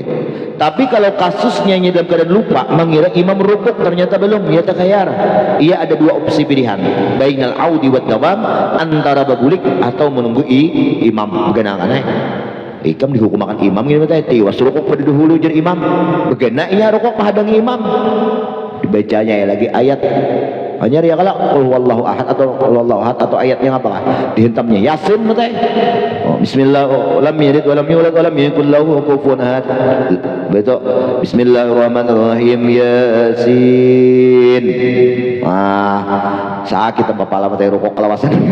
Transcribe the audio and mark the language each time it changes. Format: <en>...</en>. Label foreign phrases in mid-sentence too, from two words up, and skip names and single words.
<bjn>Tapi kalau kasusnya inya dalam keadaan lupa mengira imam rukuk ternyata belum, yatahayyar, ia ada dua opsi pilihan,</bjn> <ar>بين العود والدوام,</ar> <bjn>antara bebulik atau menunggu imam genangan. Ikam dihukumakan imam gitu teh, tiwas rukuk pada dahulu jadi imam, begena ia rukuk menghadangi imam, dibacanya ya lagi ayat hanya ya kalau</bjn> <ar>قل هو الله أحد</ar> <bjn>atau ayatnya apa dihentamnya yasin teh.</bjn> <ar>Oh, بسم الله لم يلد ولم يولد ولم يكن له كفوا أحد.</ar> <bjn>Betul.</bjn> <ar>بسم الله الرحمن الرحيم يس.</ar> <bjn>Sakit apa pala teh rukuk kelawasan.</bjn>